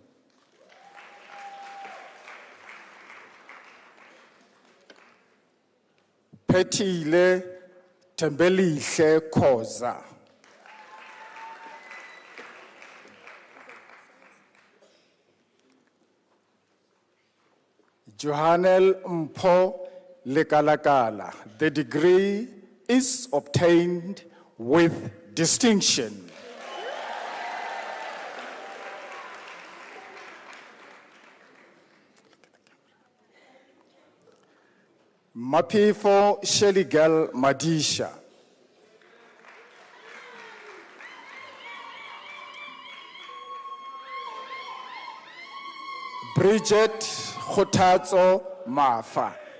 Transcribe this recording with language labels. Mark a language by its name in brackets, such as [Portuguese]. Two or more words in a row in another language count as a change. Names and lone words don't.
[English] Phethile Thembelihle Khoza. Johanel Mpho Lekalakala. The degree is obtained with distinction. Mapifo Sheligel Madisha. Bridget Khotatso Mafa.